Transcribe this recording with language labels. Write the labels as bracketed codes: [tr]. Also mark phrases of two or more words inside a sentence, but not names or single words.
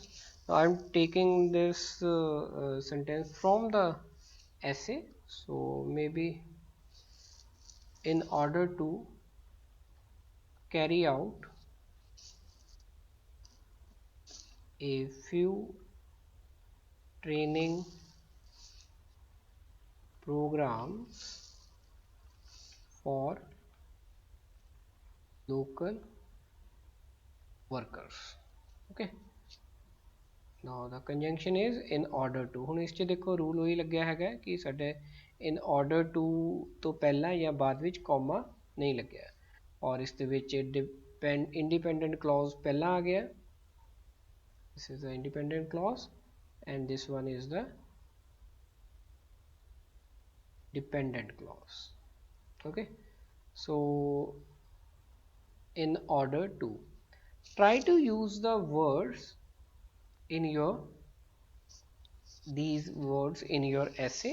[en] Now I'm taking this sentence from the essay, so maybe in order to carry out a few training programs for local workers। okay, now the conjunction is in order to। [pa] ਹੁਣ ਇਸ 'ਚ ਦੇਖੋ ਰੂਲ ਉਹੀ ਲੱਗਿਆ ਹੈਗਾ ਕਿ ਸਾਡੇ [en] in order to [pa] ਤੋਂ ਪਹਿਲਾਂ ਜਾਂ ਬਾਅਦ ਵਿੱਚ ਕੌਮਾ ਨਹੀਂ ਲੱਗਿਆ, ਔਰ ਇਸ ਦੇ ਵਿੱਚ [en] independent clause [pa] ਪਹਿਲਾਂ ਆ ਗਿਆ। [en] this is the independent clause and this one is the dependent clause। okay, so in order to, try to use the words in your these words in your essay।